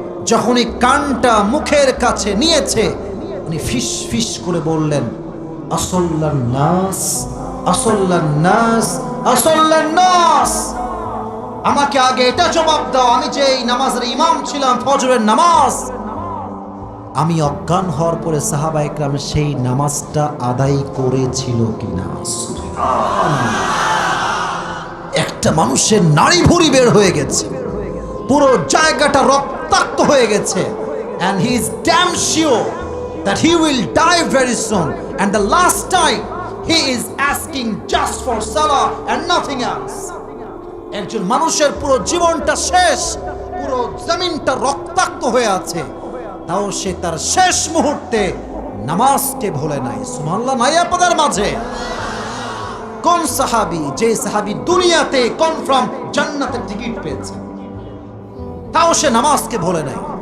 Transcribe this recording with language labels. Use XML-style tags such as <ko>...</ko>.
<bn>যখনই কানটা মুখের কাছে নিয়েছে, উনি ফিস ফিস করে বললেন,</bn> <ar>আসল্লান নাস, আসল্লান নাস, আসল্লান নাস।</ar> <bn>আমাকে আগে এটা জবাব দাও, আমি যে এই নামাজের ইমাম ছিলাম ফজরের নামাজ, আমি অজ্ঞান হওয়ার পরে সাহাবা একরাম সেই নামাজটা আদায় করেছিল কিনা? একটা মানুষের নাড়ি ভুঁড়ি বের হয়ে গেছে,</bn> <en>পুরো জায়গাটা রক্তাক্ত হয়ে গেছে, and he is damn sure that he will die very soon, and the last time he is asking just for salah and nothing else.</en> <bn>একজন মানুষের পুরো জীবনটা শেষ, পুরো জমিনটা রক্তাক্ত হয়ে আছে, তাও সে তার শেষ মুহূর্তে নামাজকে ভুলে নাই। সুবহানাল্লাহ নাই আপনাদের মাঝে? কোন সাহাবী, যে সাহাবী দুনিয়াতে কনফার্ম জান্নাতের টিকিট পেয়েছে, তাও সে নামাজকে ভুলে নাই।</bn>